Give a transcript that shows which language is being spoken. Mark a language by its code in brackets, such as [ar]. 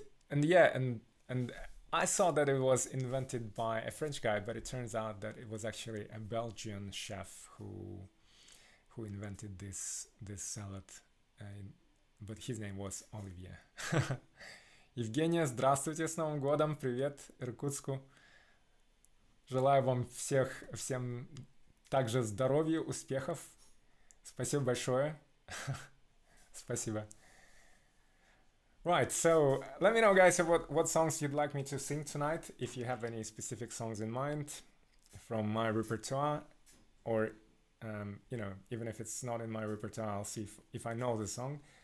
[en] And I saw that it was invented by a French guy, but it turns out that it was actually a Belgian chef who invented this salad, but his name was Olivier. [ru] Евгения, здравствуйте, с Новым годом, привет Иркутску. Желаю вам всем также здоровья, успехов. Спасибо большое. Спасибо. [en] Right, so let me know, guys, what songs you'd like me to sing tonight, if you have any specific songs in mind from my repertoire, or even if it's not in my repertoire, I'll see if I know the song.